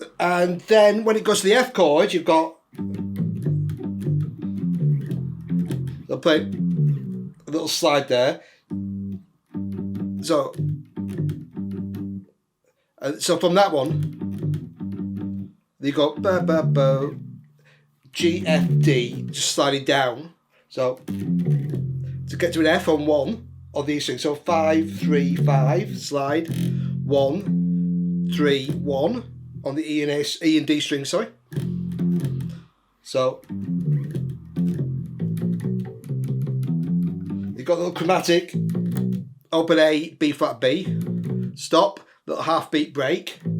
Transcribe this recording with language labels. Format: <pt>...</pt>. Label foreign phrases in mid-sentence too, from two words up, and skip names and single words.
<en>And then when it goes to the F chord, you've got, I'll play a little slide there. So from that one, you go ba ba ba, G F D, just sliding down. So to get to an F on one of these strings, so 5 3 5, slide 1 3 1 on the E and D string. Sorry. So you've got a little chromatic, open A, B flat B, stop, little half beat break.</en>